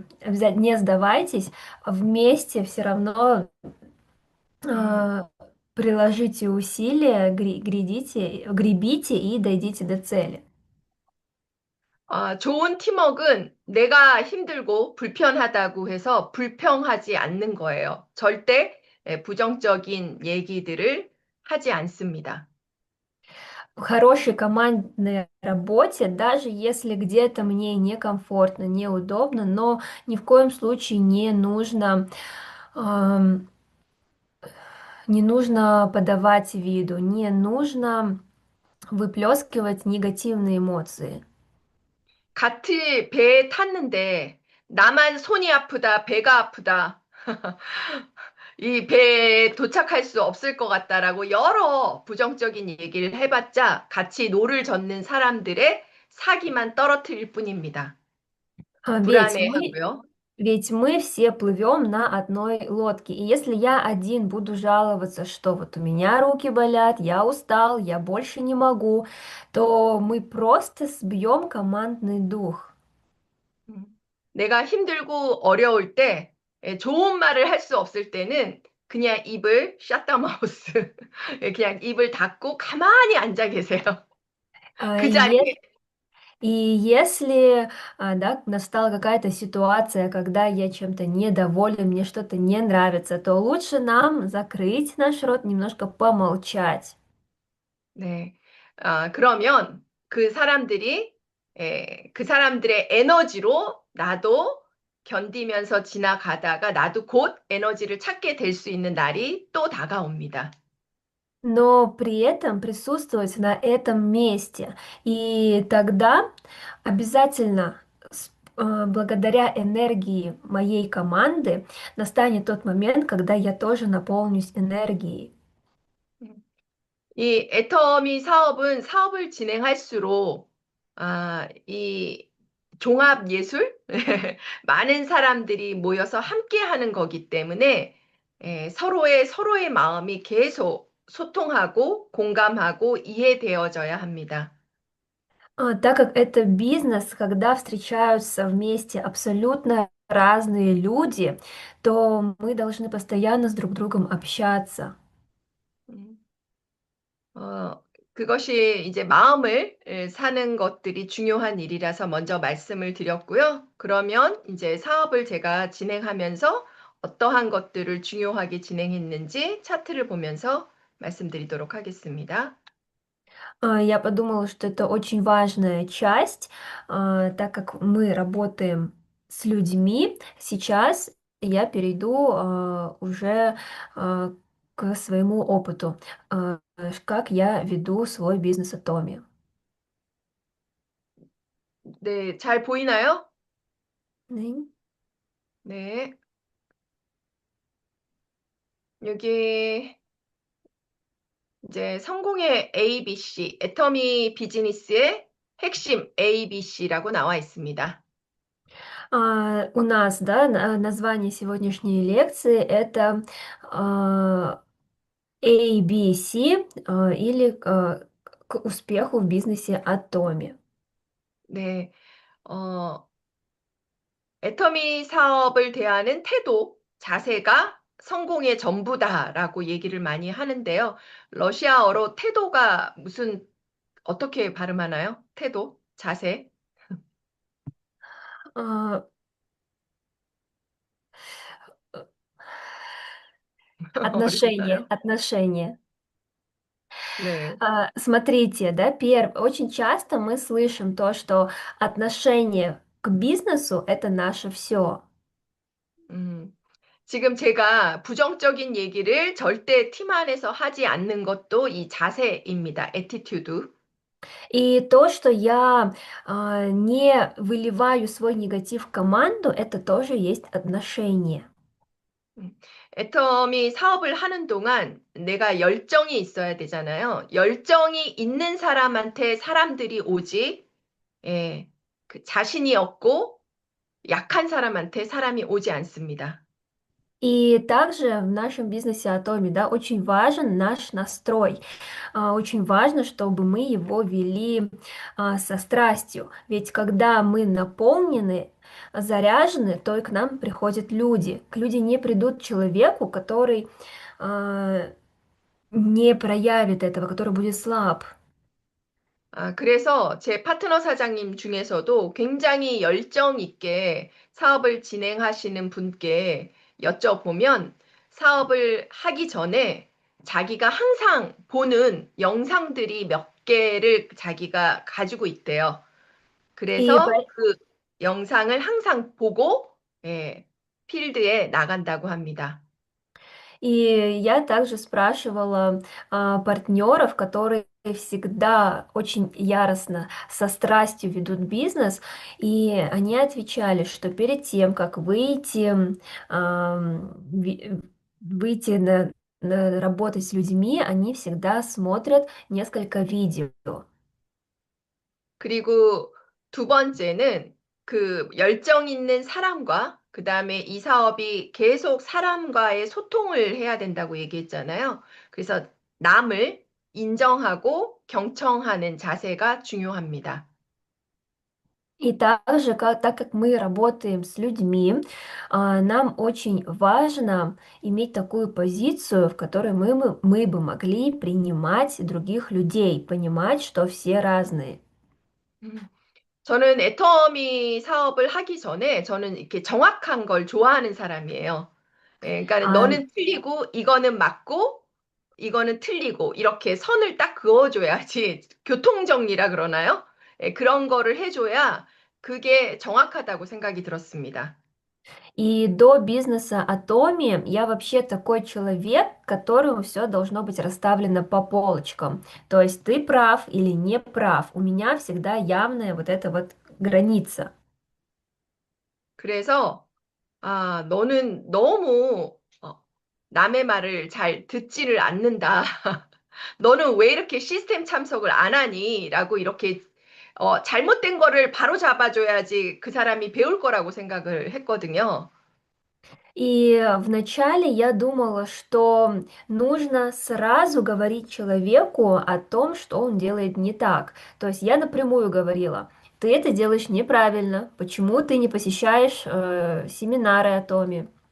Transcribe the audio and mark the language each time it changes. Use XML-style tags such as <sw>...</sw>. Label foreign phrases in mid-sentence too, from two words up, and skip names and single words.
<ru>Обязательно не сдавайтесь, вместе все равно 음. а, приложите усилия, гребите и дойдите до цели.</ru> <ko>좋은 팀워크는 내가 힘들고 불편하다고 해서 불평하지 않는 거예요. 절대 부정적인 얘기들을 하지 않습니다.</ko> <ru>В хорошей командной работе, даже если где-то мне некомфортно, неудобно, но ни в коем случае ам, не нужно подавать виду, не нужно выплескивать негативные эмоции.</ru> <ko>같이 배에 탔는데 나만 손이 아프다, 배가 아프다. 이 배에 도착할 수 없을 것 같다라고 여러 부정적인 얘기를 해봤자 같이 노를 젓는 사람들의 사기만 떨어뜨릴 뿐입니다.</ko> <ru>А, Ведь мы,</ru> <ko>불안해하고요.</ko> <ru>ведь мы все плывем на одной лодке. И если я один буду жаловаться, что вот у меня руки болят, я устал, я больше не могу, то мы просто сбьем командный дух. 음.</ru> <ko>내가 힘들고 어려울 때, 좋은 말을 할 수 없을 때는 그냥 입을</ko> <en>shut the mouth,</en> <ko>그냥 입을 닫고 가만히 앉아 계세요. А, 그 е- 자리에,</ko> <ru>И если, да, настала какая-то ситуация, когда я чем-то недоволен, мне что-то не нравится, то лучше нам закрыть наш рот, немножко помолчать.</ru> <ko>네. 그러면 그 사람들의 에너지로 나도 견디면서 지나가다가 나도 곧 에너지를 찾게 될 수 있는 날이 또 다가옵니다.</ko> <ru>Но при этом присутствовать на этом месте. И тогда обязательно благодаря энергии моей команды настанет тот момент, когда я тоже наполнюсь энергией.</ru> <ko>이 애터미 사업은 사업을 진행할수록 이 종합 예술 많은 사람들이 모여서 함께 하는 거기 때문에 서로의 마음이 계속 소통하고 공감하고 이해되어져야 합니다.</ko> <ru>Так как это бизнес, когда встречаются вместе абсолютно разные люди, то мы должны постоянно с друг другом общаться.</ru> <ko>음, 어, 그것이 이제 마음을 사는 것들이 중요한 일이라서 먼저 말씀을 드렸고요. 그러면 이제 사업을 제가 진행하면서 어떠한 것들을 중요하게 진행했는지 차트를 보면서 말씀드리도록 하겠습니다.</ko> <ru>Я подумала, что это очень важная часть, так как мы работаем с людьми. Сейчас я перейду уже к своему опыту, как я веду свой бизнес Atomi.</ru> <ko>네, 잘 보이나요? М. 네. 여기 이제 성공의 ABC, 애터미 비즈니스의 핵심 ABC라고 나와 있습니다.</ko> <ru>У нас, да, название сегодняшней лекции это ABC или к успеху в бизнесе Atomi.</ru> <ko>네. 어, 애터미 사업을 대하는 태도, 자세가 성공의 전부다라고 얘기를 많이 하는데요. 러시아어로 태도가 어떻게 발음하나요? 태도, 자세.</ko> <ru>А, Отношения,</ru> <ko>어렵나요?</ko> <ru>отношения.</ru> <ko>네.</ko> <ru>Смотрите, да, очень часто мы слышим то, что отношение к бизнесу это наше все.</ru> <ko>음, 지금 제가 부정적인 얘기를 절대 팀 안에서 하지 않는 것도 이 자세입니다. 애티튜드.</ko> <ru>И то, что я не выливаю свой негатив в команду, это тоже есть отношение.</ru> <ko>애텀이 사업을 하는 동안 내가 열정이 있어야 되잖아요. 열정이 있는 사람한테 사람들이 오지, 예, 그 자신이 없고 약한 사람한테 사람이 오지 않습니다.</ko> <ru>И также в нашем бизнесе Atomi, да, очень важен наш настрой. Очень важно, чтобы мы его вели со страстью. Ведь когда мы наполнены, заряжены, то и к нам приходят люди. Люди не придут к человеку, который а, не проявит этого, который будет слаб.</ru> <ko>그래서 제 파트너 사장님 중에서도 굉장히 열정 있게 사업을 진행하시는 분께 여쭤보면 사업을 하기 전에 자기가 항상 보는 영상들이 몇 개를 자기가 가지고 있대요.</ko> <ru>И</ru> <ko>그래서 그 영상을 항상 보고 예, 필드에 на간다고 합니다.</ko> <ru>И я также спрашивала партнеров, которые всегда очень яростно, со страстью ведут бизнес, и они отвечали, что перед тем, как выйти на работать с людьми, они всегда смотрят несколько видео.</ru> <ko>그리고 두 번째는 그 열정 있는 사람과 그 다음에 이 사업이 계속 사람과의 소통을 해야 된다고 얘기했잖아요. 그래서 남을 인정하고 경청하는 자세가 중요합니다.</ko> <ru>И также, так как мы работаем с людьми, нам очень важно иметь такую позицию, в которой мы бы могли принимать других людей, понимать, что все разные.</ru> <ko>저는 애터미 사업을 하기 전에 저는 이렇게 정확한 걸 좋아하는 사람이에요. 예, 그러니까 А, 너는 틀리고 이거는 맞고 이거는 틀리고 이렇게 선을 딱 그어줘야지 교통정리라 그러나요? 예, 그런 거를 해줘야 그게 정확하다고 생각이 들었습니다.</ko> <ru>и до бизнеса Atomi я вообще такой человек, которому все должно быть расставлено по полочкам. То есть ты прав или не прав. У меня всегда явная вот эта вот граница.</ru> <ko>그래서 너는 너무 남의 말을 잘 듣지를 않는다. 너는 왜 이렇게 시스템 참석을 안 하니? 라고 이렇게 잘못된 거를 바로 잡아줘야지 그 사람이 배울 거라고 생각을 했거든요.</ko> <ru>И вначале я думала, что нужно сразу говорить человеку о том, что он делает не так. То есть я напрямую говорила, ты это делаешь неправильно, почему ты не посещаешь семинары о Томе.</ru>